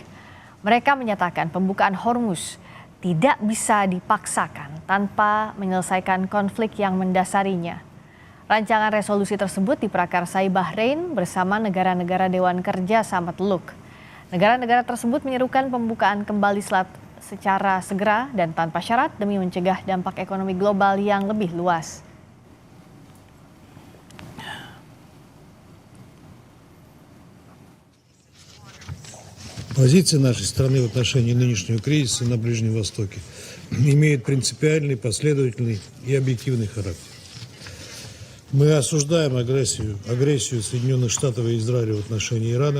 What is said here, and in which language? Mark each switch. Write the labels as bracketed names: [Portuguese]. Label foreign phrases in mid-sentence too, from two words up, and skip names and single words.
[Indonesian] Mereka menyatakan pembukaan Hormuz tidak bisa dipaksakan tanpa menyelesaikan konflik yang mendasarinya. Rancangan resolusi tersebut diprakarsai Bahrain bersama negara-negara Dewan Kerja Sama Teluk. Negara-negara tersebut menyerukan pembukaan kembali selat secara segera dan tanpa syarat demi mencegah dampak ekonomi global yang lebih luas. [Russian] Позиция нашей страны в отношении нынешнего кризиса на Ближнем Востоке имеет принципиальный, последовательный и объективный характер. Мы осуждаем агрессию Соединенных Штатов и Израиля в отношении Ирана.